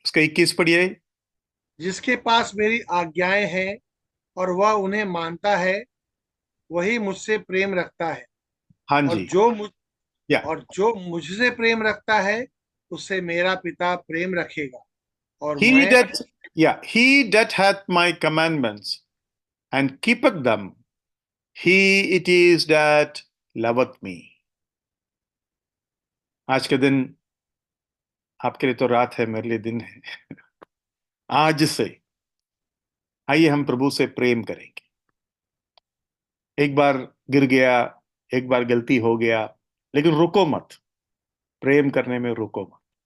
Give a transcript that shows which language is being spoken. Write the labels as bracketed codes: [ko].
[hi] उसका 21 पढ़िए। जिसके पास मेरी आज्ञाएं हैं और वह उन्हें मानता है, वही मुझसे प्रेम रखता है, हाँ और जी, या जो मुझसे प्रेम रखता है, उससे मेरा पिता प्रेम रखेगा, और [en] he [hi] मैं [en] that he that hath my commandments and keepeth them, he it is that loveth me। [hi] आज के दिन आपके लिए तो रात है, मेरे लिए दिन है। आज से आइए हम प्रभु से प्रेम करेंगे। एक बार गिर गया, एक बार गलती हो गया, लेकिन रुको मत, प्रेम करने में रुको मत।